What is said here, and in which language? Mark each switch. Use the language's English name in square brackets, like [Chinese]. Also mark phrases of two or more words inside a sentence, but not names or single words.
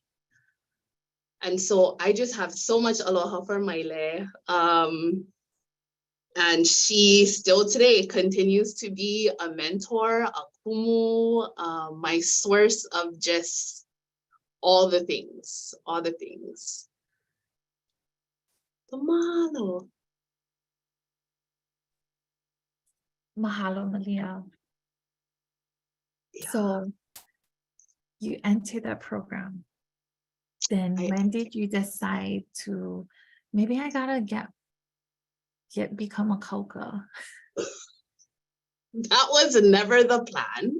[English] And so I just have so much aloha for Maile. And she still today continues to be a mentor, a kumu, my source of just all the things. Mahalo. Mahalo, Malia. Yeah. So you enter that program. Then when did you decide to, maybe I gotta become a koka? That was never the plan.